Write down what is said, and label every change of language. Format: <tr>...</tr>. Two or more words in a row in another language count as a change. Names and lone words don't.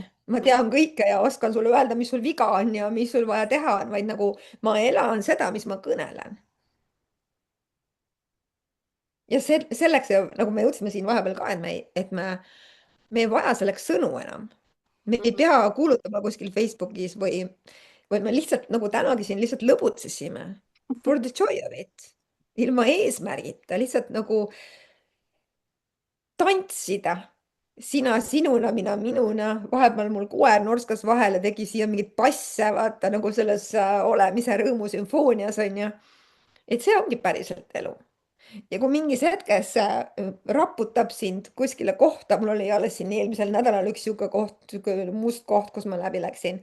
<et>ma tean kõike ja oskan sulle öelda, mis sul viga on ja mis sul vaja teha on, vaid nagu ma elan seda, mis ma kõnelen. ja selleks, nagu me jõudsime siin vahepeal ka, me ei vaja selleks sõnu enam. me ei pea kuulutama kuskil Facebookis või me lihtsalt nagu tänagi siin lihtsalt lõbutsesime.</et> <en>For the joy of it.</en> <et>ilma eesmärgita, lihtsalt nagu tantsida. sina sinuna, mina minuna, vahepeal mul koer norskas vahele, tegi siia mingeid passe, vaata nagu selles olemise rõõmusümfoonias on ju. et see ongi päriselt elu. ja kui mingis hetkes raputab sind kuskile kohta, mul oli alles siin eelmisel nädalal üks sihuke koht, sihuke must koht, kus ma läbi läksin.</et>